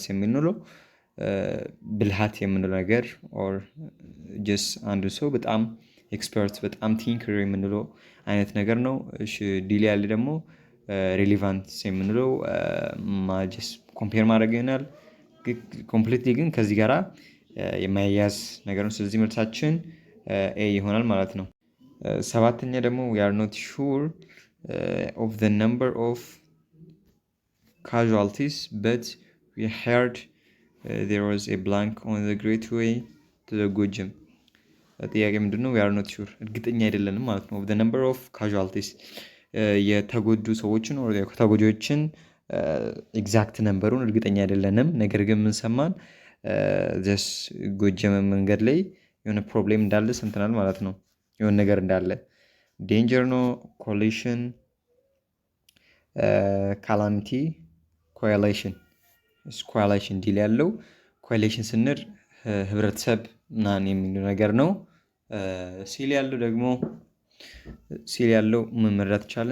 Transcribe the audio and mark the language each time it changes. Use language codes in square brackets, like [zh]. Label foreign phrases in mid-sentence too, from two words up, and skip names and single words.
[am] የምንለው ብልሃት የምንለው ነገር [en] or just [am] አንዱ ሰው በጣም ኤክስፐርት በጣም ቲንከር የምንለው አይነት ነገር ነው። እሺ ዲል ያለ ደግሞ ሬሌቫንስ የምንለው [en] just compare [am] ማድረግ ይሆናል። ኮምፕሊትሊ ግን ከዚህ ጋራ የማያያዝ ነገር ነው። ስለዚህ መልሳችን ኤ ይሆናል ማለት ነው። ሰባተኛ ደግሞ [en] we are not sure of the number of casualties but we heard there was a blank on the great way to the Gojam [am] ጥያቄ ምንድነው? [en] we are not sure [am] እርግጠኛ አይደለንም ማለት ነው። [en] of the number of casualties [am] የተጎዱ ሰዎችን or ተጎጂዎችን [en] exact number [am] እርግጠኛ አይደለንም። ነገር ግን ምን ሰማን? ጎጀም መንገድ ላይ የሆነ ፕሮብሌም እንዳለ ሰምተናል ማለት ነው። የሆነ ነገር እንዳለ ዴንጀር ነው። [en] collision, calamity, coalition [am] ዲል ያለው ኮያሌሽን ስንል ህብረተሰብ ምናምን የሚለው ነገር ነው። ሲል ያለው ምን መረዳት ይቻላል?